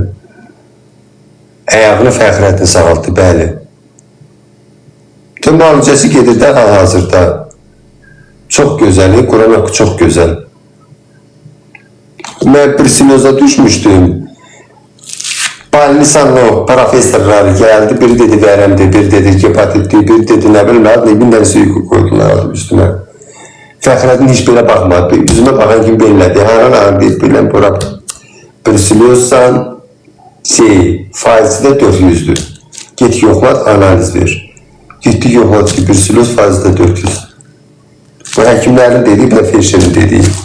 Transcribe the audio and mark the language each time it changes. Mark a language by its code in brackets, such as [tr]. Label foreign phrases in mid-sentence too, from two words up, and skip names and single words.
[az] Ayağını Fəxrəddin sağaltdı, bəli. Tüm müalicəsi gedir də hal-hazırda. Çox gözəl, Quran haqqı çox gözəl. Mən bruselloza düşmüşdüm. [tr] Balnisanov professorları geldi, biri dedi veremdi, biri dedi hepatitdi, biri dedi ne bileyim, bir tane suyu koydular üstüme. [az] Fəxrəddin heç belə baxmadı. Üzümə baxan kimi bellədi. Haran ağrıyır, bilən bura. Bruselozsan, faizi də 400'dür. Get yoxlat, analiz ver. Getdi yoxlat ki, bruseloz faizi də 400. Bu həkimlərin dediği, bu da Feyşe'nin dediği.